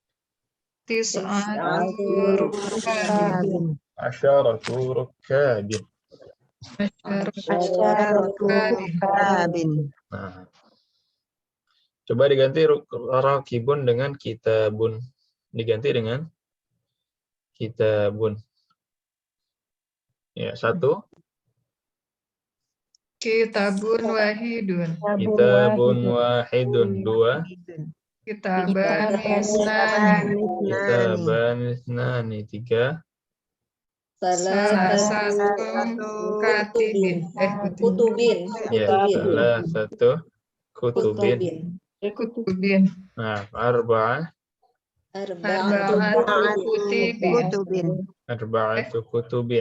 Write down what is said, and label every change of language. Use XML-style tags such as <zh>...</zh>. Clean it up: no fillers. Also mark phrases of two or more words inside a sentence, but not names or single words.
<ar>عشرة ركاب.</ar> <id>Nah, coba diganti rakibun dengan kitabun. Diganti dengan kitabun. Ya, 1.</id> <ar>كتاب واحد. كتاب واحد. 2. Kitabani ithnani. 3. Kutubin.</ar> <id>Ya, salah satu kutubin.</id> <ar>Nah, أربعة كتب.</ar>